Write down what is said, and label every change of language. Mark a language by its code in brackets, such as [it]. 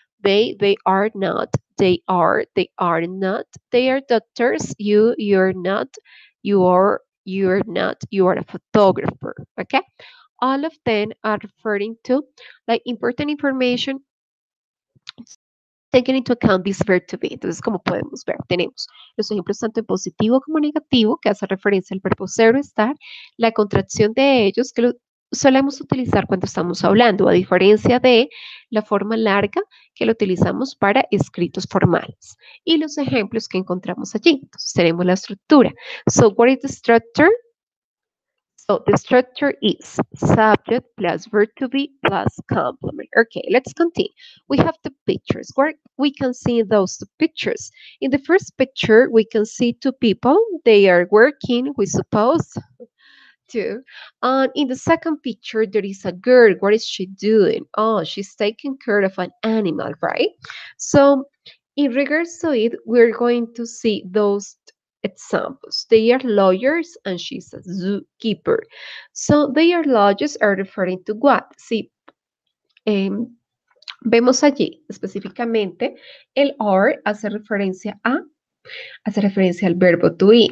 [en] They are not, they are not, they are doctors, you're not, you're not, you are a photographer. Okay? All of them are referring to like important information taken into account this verb to be. [es] Entonces, como podemos ver, tenemos los ejemplos tanto en positivo como negativo, que hace referencia al verbo ser o estar, la contracción de ellos, que lo solemos utilizar cuando estamos hablando, a diferencia de la forma larga que lo utilizamos para escritos formales. Y los ejemplos que encontramos allí. Entonces, tenemos la estructura. [en] So, what is the structure? So the structure is subject plus verb to be plus complement. Okay, let's continue. We have the pictures. Where we can see those two pictures. In the first picture, we can see two people. They are working, we suppose, too. And in the second picture, there is a girl. What is she doing? Oh, she's taking care of an animal, right? So in regards to it, we're going to see those examples. They are lawyers and she's a zookeeper. So they are lawyers are referring to what? [es] Sí, vemos allí específicamente el are hace referencia al verbo to be.